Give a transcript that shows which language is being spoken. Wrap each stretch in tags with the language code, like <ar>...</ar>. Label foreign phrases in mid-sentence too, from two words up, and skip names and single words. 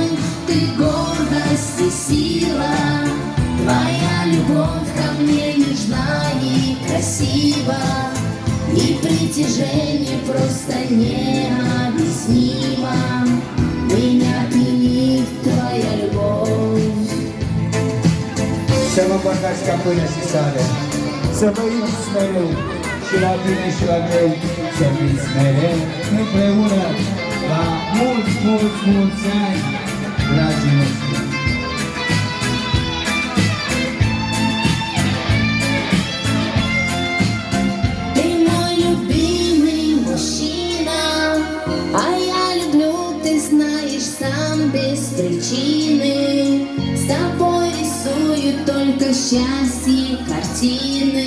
<ru>Ты гордость и сила. Твоя любовь ко мне нежна и красива. И притяжение просто необъяснимо. Меня пьянит твоя любовь.</ru> <ro>Să vă împărtați ca pâine și sare, să vă iubiți mereu și la bine și la greu, să fiți mereu împreună la mulți ani, dragii noștri.</ro> <ru>Ты мой любимый мужчина, а я люблю, ты знаешь, сам без причины. С тобой рисую только счастье картины.</ru>